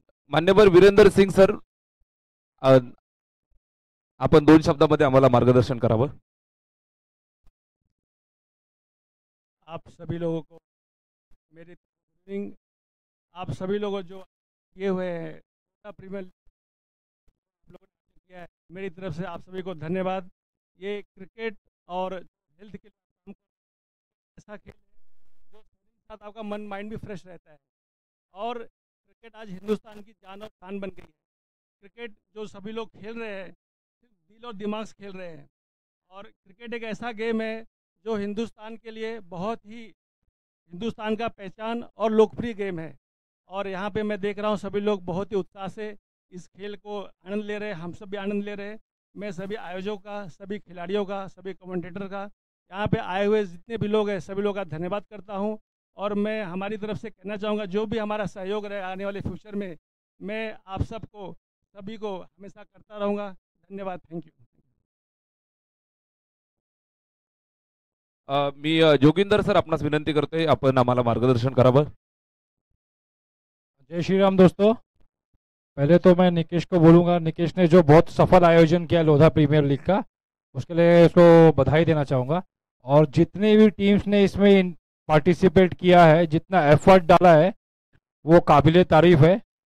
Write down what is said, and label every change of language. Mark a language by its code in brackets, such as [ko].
[mr] मान्यवर वीरेंद्र सिंग सर, आपण 2 शब्दामध्ये आम्हाला मार्गदर्शन करावं. [hi] आप सभी लोगों को मेरी इवनिंग, आप सभी लोगों जो किए हुए हैं प्रीमियर लोगों ने किया है, मेरी तरफ से आप सभी को धन्यवाद. ये क्रिकेट और हेल्थ के लिए ऐसा खेल है जो शरीर के साथ आपका मन माइंड भी फ्रेश रहता है. और क्रिकेट आज हिंदुस्तान की जान और शान बन गई है. क्रिकेट जो सभी लोग खेल रहे हैं, सिर्फ दिल और दिमाग से खेल रहे हैं. और क्रिकेट एक ऐसा गेम है जो हिंदुस्तान के लिए बहुत ही हिंदुस्तान का पहचान और लोकप्रिय गेम है। और यहाँ पे मैं देख रहा हूँ सभी लोग बहुत ही उत्साह से इस खेल को आनंद ले रहे हैं, हम सब भी आनंद ले रहे हैं। मैं सभी आयोजकों का, सभी खिलाड़ियों का, सभी कमेंटेटर का, यहाँ पे आए हुए जितने भी लोग हैं सभी लोगों का धन्यवाद करता हूँ। और मैं हमारी तरफ से कहना चाहूँगा जो भी हमारा सहयोग रहे आने वाले फ्यूचर में, मैं आप सबको सभी को हमेशा करता रहूँगा। धन्यवाद, thank you. [mr] मी Joginder sir आपणास विनंती करतोय आपण आम्हाला मार्गदर्शन करावं। [hi] जय श्री राम दोस्तों। पहले तो मैं निकेश को बोलूँगा, निकेश ने जो बहुत सफल आयोजन किया लोधा प्रीमियर लीग का, उसके लिए उसको बधाई देना चाहूँगा। और जितनी भी टीम्स ने इसमें पार्टिसिपेट किया है, जितना एफर्ट डाला है, वो काबिले तारीफ है।